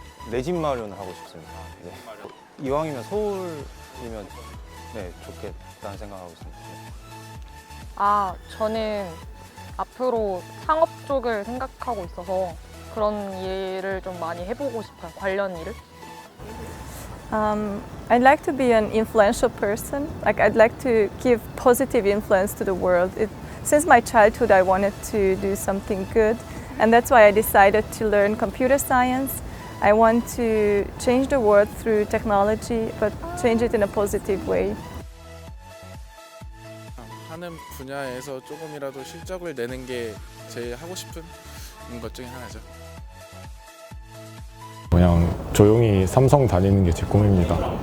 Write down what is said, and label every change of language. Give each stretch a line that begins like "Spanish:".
Korean: 내 집 마련을 하고 싶습니다. 네. 이왕이면 서울이면 네, 좋겠다는 생각하고 있습니다. 저는 앞으로 상업 쪽을 생각하고 있어서 그런 일을 좀 많이 해보고 싶어요. 관련 일을.
English: I'd like to be an influential person. Like I'd like to give positive influence to the world. Since my childhood, I wanted to do something good, and that's why I decided to learn computer science. I want to change the world through technology, but change it in a positive way.
Korean: 하는 분야에서 조금이라도 실적을 내는 게 제일 하고 싶은 것 중에 하나죠. 그냥 조용히 삼성 다니는 게 제 꿈입니다.